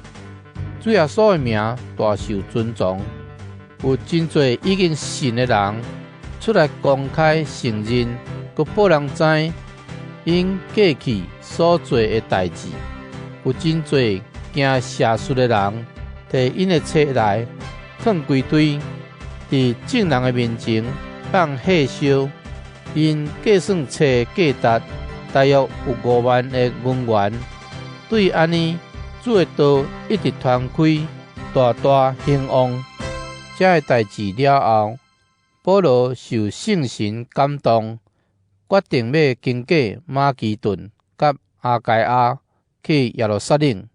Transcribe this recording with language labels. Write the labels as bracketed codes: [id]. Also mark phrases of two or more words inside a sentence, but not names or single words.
[nan] 主耶稣的名大受尊重，有真侪已经信的人出来公开承认，佮报人知因过去所做的代志。有真侪惊邪术的人，摕因的册来放规堆，伫众人的面前放火烧。因计算册价值大约有5万的银元。对安尼，主的道一直传开，大大兴旺。这个代志了后，保罗受圣神感动，决定要经过马其顿甲阿该亚去耶路撒冷。